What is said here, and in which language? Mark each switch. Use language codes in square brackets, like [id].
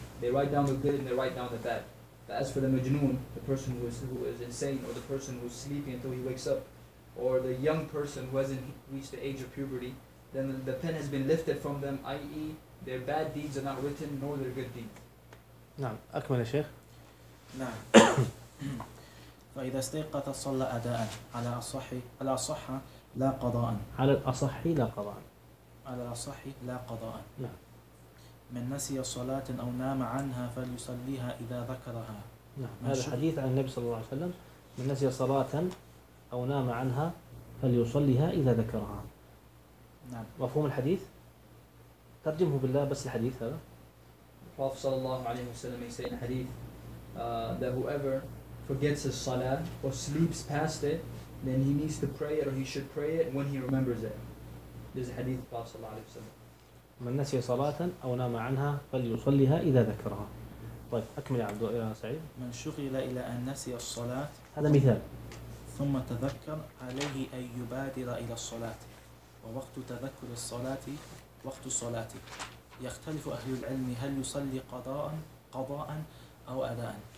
[en] They write down the good and they write down the bad. As for the majnoon, the person who is insane, or the person who is sleeping until he wakes up, or the young person who hasn't reached the age of puberty, then the pen has been lifted from them, i.e. their bad deeds are not written, nor their good deeds. [ar] نعم. أكمل يا شيخ. نعم. فإذا استيقظ صلى أداء على الصحي على الصحة لا قضاء. على الصحي لا قضاء. على الصحي لا قضاء. نعم. من نسي صلاة أو نام عنها فليصليها إذا ذكرها. نعم. هذا حديث عن النبي صلى الله عليه وسلم. من نسي صلاة أو نام عنها فليصليها إذا ذكرها. مفهوم الحديث ترجمه بالله بس الحديث هذا الرسول صلى الله عليه وسلم يسأل الحديث [en] that whoever forgets his salah or sleeps past it then he needs to pray it or he should pray it when he remembers it. This hadith of صلى الله عليه وسلم [ar] من نسي صلاة أو نام عنها فليصليها إذا ذكرها. طيب أكمل يا عبد الله يا سعيد. من شغل إلى أن نسي الصلاة هذا مثال ثم تذكر عليه أن يبادر إلى الصلاة ووقت تذكر الصلاة وقت الصلاة يختلف أهل العلم هل يصلي قضاء أو أداء.